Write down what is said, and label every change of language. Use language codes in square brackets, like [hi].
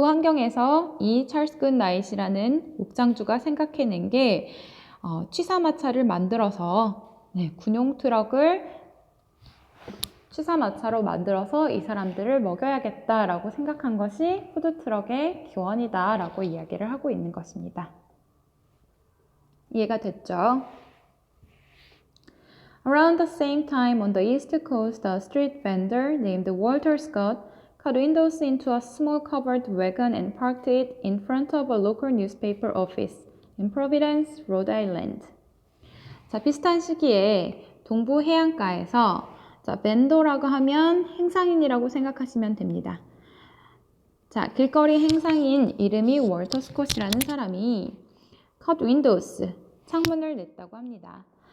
[ko] 그 환경에서 이 찰스 굿나잇이라는 옥장주가 생각해낸 게 취사마차를 만들어서 군용 트럭을 취사마차로 만들어서 이 사람들을 먹여야겠다라고 생각한 것이 푸드트럭의 기원이다라고 이야기를 하고 있는 것입니다. 이해가 됐죠? [en] Around the same time on the East Coast, a street vendor named Walter Scott cut windows into a small covered wagon and parked it in front of a local newspaper office in Providence, Rhode Island. [ko] 자, 비슷한 시기에 동부 해안가에서 벤더라고 하면 행상인이라고 생각하시면 됩니다. 자, 길거리 행상인 이름이 월터 스콧이라는 사람이 [en] cut windows, [ko] 창문을 냈다고 합니다.